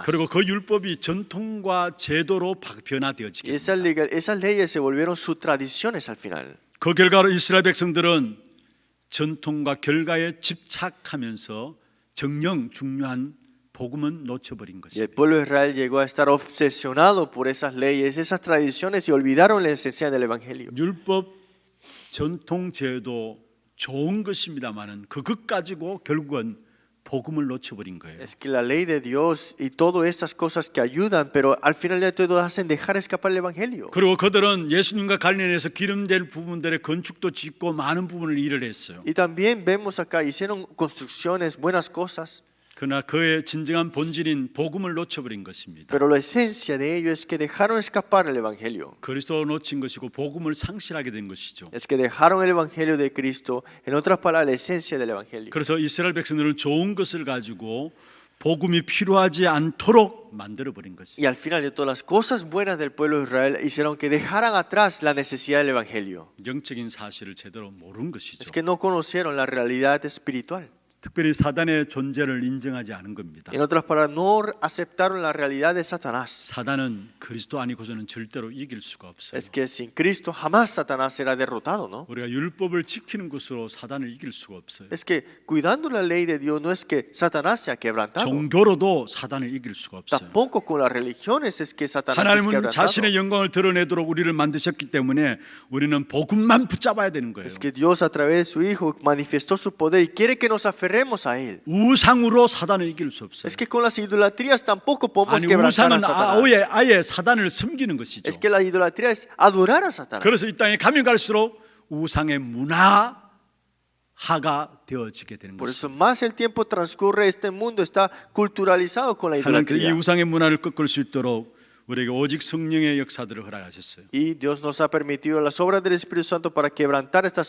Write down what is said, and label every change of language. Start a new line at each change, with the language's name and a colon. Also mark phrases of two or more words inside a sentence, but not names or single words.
Korean: 그리고 그 율법이 전통과 제도로 변화되어지게
Spanish: Y
Korean: 됩니다.
Spanish: esas leyes se volvieron sus tradiciones al final.
Korean: 그 결과로 이스라엘 백성들은 전통과 결과에 집착하면서 정령 중요한 복음은 놓쳐버린
Spanish: Y el
Korean: 것입니다.
Spanish: pueblo de Israel llegó a estar obsesionado por esas leyes, esas tradiciones y olvidaron la esencia del Evangelio.
Korean: 율법, 전통, 제도 좋은 것입니다만은 그것 가지고 결국은 복음을 놓쳐버린 거예요.
Spanish: Es que la ley de Dios y todas esas cosas que ayudan, pero al final de todo hacen dejar escapar el Evangelio.
Korean: 그리고 그들은 예수님과 관련해서 기름될 부분들의 건축도 짓고 많은 부분을 일을 했어요.
Spanish: Y también vemos acá, hicieron construcciones, buenas cosas.
Korean: 그러나 그의 진정한 본질인 복음을 놓쳐버린 것입니다.
Spanish: Pero la esencia de ello es que dejaron escapar el Evangelio.
Korean: 그리스도 놓친 것이고 복음을 상실하게 된 것이죠.
Spanish: Es que dejaron el Evangelio de Cristo. En otras palabras, la esencia del Evangelio.
Korean: 그래서 이스라엘 백성들은 좋은 것을 가지고 복음이 필요하지 않도록 만들어 버린 것이죠.
Spanish: Y al final de todas las cosas buenas del pueblo de Israel hicieron que dejaran atrás la necesidad del Evangelio.
Korean: 영적인 사실을 제대로 모른 것이죠.
Spanish: Es que no conocieron la realidad espiritual.
Korean: 특별히 사단의 존재를 인정하지 않은 겁니다.
Spanish: En otras palabras, no aceptaron la realidad de Satanás.
Korean: 사단은 그리스도 아니고서는 절대로 이길 수가 없어요.
Spanish: Es que sin Cristo jamás Satanás será derrotado, ¿no?
Korean: 우리가 율법을 지키는 것으로 사단을 이길 수가 없어요.
Spanish: Es que cuidando la ley de Dios no es que Satanás sea quebrantado.
Korean: 종교로도 사단을 이길 수가 없어요.
Spanish: Tampoco con las religiones es que Satanás es
Korean: 하나님은
Spanish: quebrantado.
Korean: 자신의 영광을 드러내도록 우리를 만드셨기 때문에 우리는 복음만 붙잡아야 되는 거예요.
Spanish: Es que Dios a través de su Hijo manifestó su poder y quiere que nos aferremos a Él.
Korean: 우상으로 사단을 이길 수 없어요.
Spanish: Es que con las idolatrías tampoco podemos
Korean: 아니
Spanish: quebrantar a
Korean: 우상은
Spanish: Satanás.
Korean: 아예 사단을 섬기는 것이죠.
Spanish: Es que la idolatría es adorar a Satanás.
Korean: 그래서 이 땅에 가면 갈수록 우상의 문화가 되어지게 되는
Spanish: Por
Korean: 것이죠.
Spanish: eso más el tiempo transcurre, este mundo está culturalizado con la
Korean: 하나님께서 이
Spanish: idolatría.
Korean: 우상의 문화를 꺾을 수 있도록 우리에게 오직 성령의 역사들을 허락하셨어요.
Spanish: Y Dios nos ha permitido las obras del Espíritu Santo para quebrantar estas